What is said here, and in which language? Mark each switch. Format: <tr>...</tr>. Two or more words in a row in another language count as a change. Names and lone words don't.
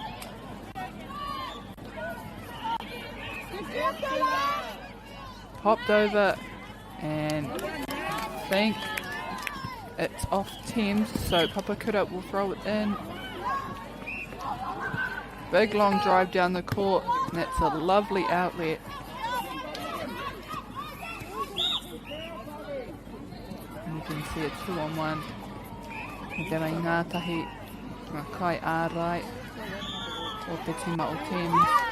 <en>Popped over, and I think it's off Thames, so Papakura will throw it in. Big long drive down the court, and that's a lovely outlet. And you can see it's 2-on-1.</en> <mi>I te mai ngātahi ngā kai ārai o te tima o Thames.</mi>